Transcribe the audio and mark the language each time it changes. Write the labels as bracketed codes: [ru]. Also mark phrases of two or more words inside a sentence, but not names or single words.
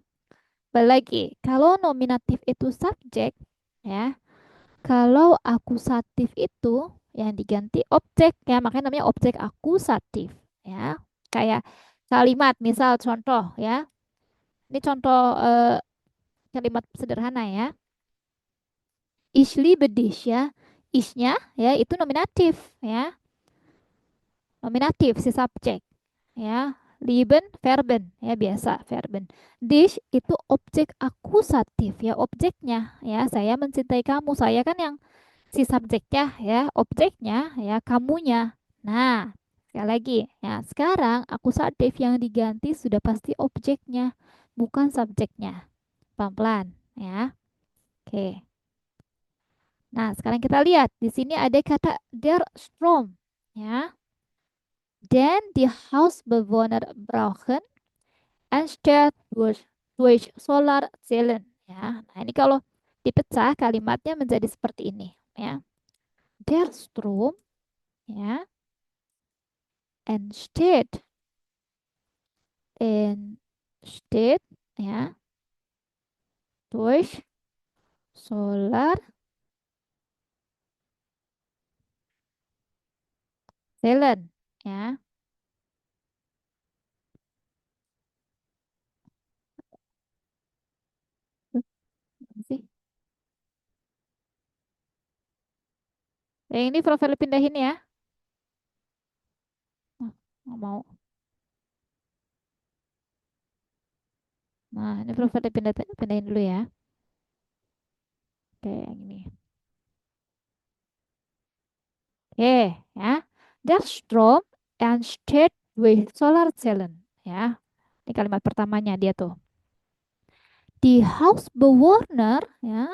[id] Balik lagi, kalau nominatif itu subjek ya, kalau akusatif itu yang diganti objek ya, makanya namanya objek akusatif ya. Kayak kalimat, misal contoh ya. Ini contoh kalimat sederhana ya. [de] Ich liebe dich ya. [id] Isnya ya itu nominatif ya. Nominatif si subjek ya. Lieben verben ya biasa verben. Dich itu objek akusatif ya objeknya ya. Saya mencintai kamu. Saya kan yang si subjeknya ya, objeknya ya kamunya. Nah, sekali lagi ya, sekarang akusatif yang diganti sudah pasti objeknya, bukan subjeknya. Pelan-pelan ya. Oke. Nah, sekarang kita lihat di sini ada kata [de] der Strom [id] ya. [de] Dan die Hausbewohner brauchen anstatt durch Solarzellen ya. [id] Nah, ini kalau dipecah kalimatnya menjadi seperti ini ya. [de] Der Strom ya entsteht entsteht ya durch Solarzellen ya. [id] Apa sih? Yang ini profil pindahin ya. Oh, nggak mau. Nah, ini profil pindahin dulu ya. Oke, yang ini. Oke, ya. [de] Der Strom entsteht durch Solarzellen. [id] Ya, ini kalimat pertamanya dia tuh. [de] Die Hausbewohner, ya.